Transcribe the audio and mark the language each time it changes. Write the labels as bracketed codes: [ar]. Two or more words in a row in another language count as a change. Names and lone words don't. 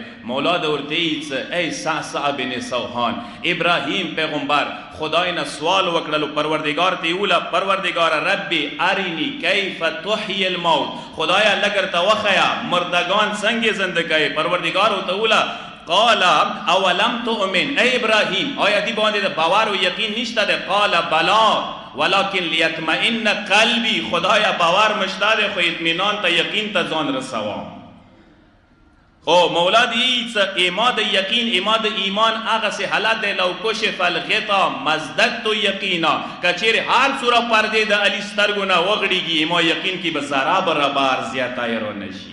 [ps] مولا د ورته یې څه ای صعصع بن سوحان، ابراهیم پیغمبر خدای نه سوال وکړلو، پروردګار ته یې وویله پروردګاره [ar] ربي ارینی کیف تحیی الموت، [ps] خدایا لږ درته وښیه مردگان څنګه زنده کوي. پروردګار ورته وویله [ar] قال اولم تؤمن، [ps] ای ابراهیم آیا دی باندې د باور و یقین نشته ده؟ [ar] قال بلا ولکن لیطمئن قلبی، [ps] خدایا باور مشته ده خو اطمینان ته یقین ته ځان رسوم. خو مولا دی څه ایما د یقین، ایما د ایمان هغسې حالت دی [ar] لو کشف الغطا مزددت یقینا، [ps] که چیرې هر څومره پردې د علي سترګو نه وغړېږي، ایما یقین کې به ذره برابر زیاتی را نشي.